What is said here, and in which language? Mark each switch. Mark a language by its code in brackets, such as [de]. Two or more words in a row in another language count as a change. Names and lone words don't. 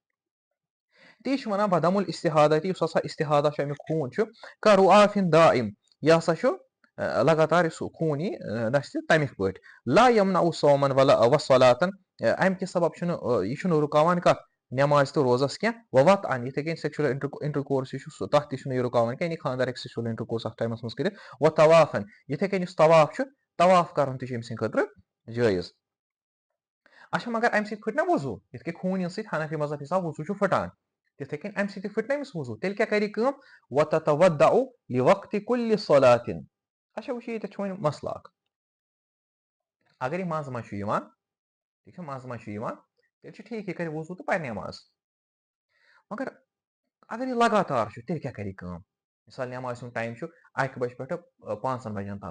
[ks] تی چھِ وَنان [ar] وَدَمُ الاِستِحاضةِ [ks] یُس ہسا اِستِحاضہ چھُ اَمیُک خوٗن چھُ [ar] کرؤآفٍ دائم [ks] یہِ ہسا چھُ لگاتار یُس خوٗن یی نَستہِ تَمِکۍ پٲٹھۍ [ar] لا یمنع صوما وصلاة [ks] اَمہِ کہِ سبب چھُنہٕ یہِ چھُنہٕ رُکاوان کَتھ نٮ۪ماز تہٕ روزس کینٛہہ ووطئا یِتھٕے کٔنۍ [en] sexual intercourse [ks] یہِ چھُ تَتھ تہِ چھُنہٕ یہِ رُکاوان کینٛہہ یعنی خانٛدر ہیٚکہِ [en] sexual intercourse [ks] اَتھ ٹایمَس منٛز کٔرِتھ وطوافا یِتھٕے کٔنۍ یُس طواف چھُ طواف کَرُن تہِ چھُ أمۍ سٕنٛدِ خٲطرٕ جٲیز اچھا مگر اَمہِ سۭتۍ پھٕٹہِ نہ وضوٗ یِتھ کٔنۍ خوٗن یِنہٕ سۭتۍ حنفی مذہب حِساب وضوٗ چھُ پھٕٹان تِتھٕے کٔنۍ اَمہِ سۭتۍ تہِ پھٕٹہِ نہ أمِس وضوٗ تیٚلہِ کیاہ کَرِ یہِ کٲم [ar] وتتوضأ لوقتِ كُلِّ صلاة [ks] اچھا وٕچھو ییٚتٮ۪تھ چھُ وۄنۍ مسلہٕ اکھ اگر یہِ منٛزٕ منٛزٕ چھُ یِوان ٹھیٖک چھا منٛزٕ منٛزٕ چھُ یِوان تیٚلہِ چھُ ٹھیٖک یہِ کَرِ وضوٗ تہٕ پَرِ نٮ۪ماز مگر اگر یہِ لگاتار چھُ تیٚلہِ کیاہ کَرِ یہِ کٲم مِثال نٮ۪مازِ ہُنٛد ٹایم چھُ 1 بجہِ پٮ۪ٹھٕ 5 بجن تام